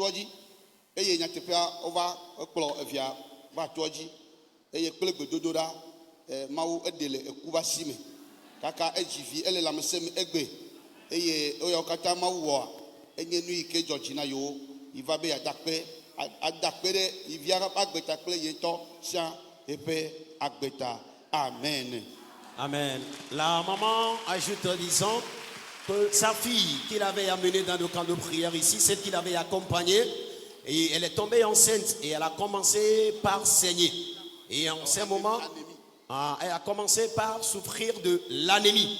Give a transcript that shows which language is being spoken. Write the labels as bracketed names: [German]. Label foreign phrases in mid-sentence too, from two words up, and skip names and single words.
[Ewe] toa dzi eye nyateƒea wova ekplɔ evia va toa dzi eye kple gbedodoɖa Mawu eɖe le eku va si me kaka edzi vi ele lãmesẽ me egbe eye woyawo katã Mawu wɔa enye nu yi ke dzɔ dzi na yewo yi va be adakpe ɖe yi via ƒe agbeta kple yetɔ sia eƒe agbeta. Amen. Amen. [French] La maman ajoute en disant que sa fille qu'il avait amenée dans le camp de prière ici, celle qu'il avait accompagnée, et elle est tombée enceinte et elle a commencé par saigner. Et en ce moment, elle a commencé par souffrir de l'anémie.